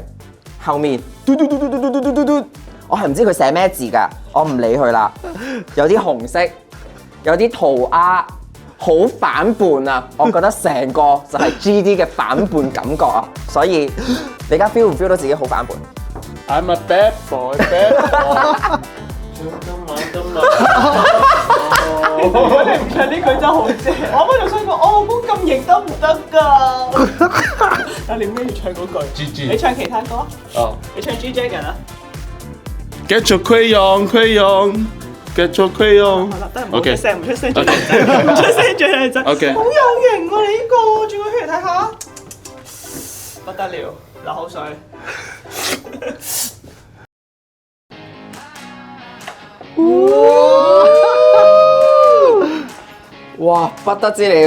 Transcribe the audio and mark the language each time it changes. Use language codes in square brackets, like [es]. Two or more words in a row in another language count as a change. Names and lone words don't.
[yue] 後面嘟，我係唔知佢寫咩字㗎，我唔理佢啦。有啲紅色，有啲塗鴉，好反叛啊！我覺得成個就係 GD 嘅反叛感覺啊！所以你而家 feel 唔 feel 到自己好反叛？ [en] I'm a bad boy。 [yue] 如果你唔唱呢句真係好正，我啱啱就想講，我老公咁型得唔得㗎？但係你唔要唱嗰句，你唱其他歌，你唱 G Dragon 啊 [en] Get your crayon，Get your crayon。 [yue] 好啦，得唔好出聲，唔出聲，最靚 OK 仔，唔出聲最靚仔， OK 好有型喎！你呢個轉個圈嚟睇下，不得了，流口水。哇，不得之了！